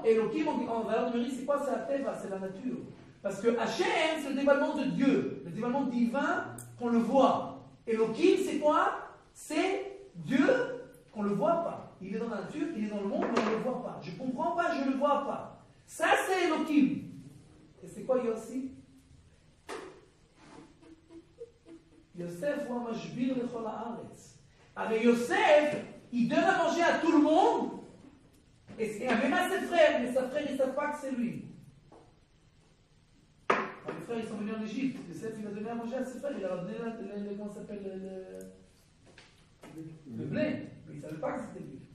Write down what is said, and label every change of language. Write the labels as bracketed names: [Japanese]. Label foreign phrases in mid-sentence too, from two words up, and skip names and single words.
[French] Elohim en valeur numérique, c'est quoi? C'est la Teva, c'est la nature. Parce que Hachem, c'est le dévoilement de Dieu, le dévoilement divin qu'on le voit. Elohim, c'est quoi? C'est Dieu qu'on ne le voit pas. Il est dans la nature, il est dans le monde, mais on ne le voit pas. Je ne comprends pas, je ne le vois pas. Ça, c'est Elohim. Et c'est quoi Yossi? [Hebrew] יוסף, הוא משביר לכל הארץ. [French] Alors Yosef, il donne à manger à tout le monde, et même à ses frères, mais ses frères, ils ne savent pas que c'est lui. Alors, les frères, ils sont venus en Égypte. Yosef, il a donné à manger à ses frères, il leur a donné comment ça s'appelle, le blé, mais ils ne savaient pas que c'était lui.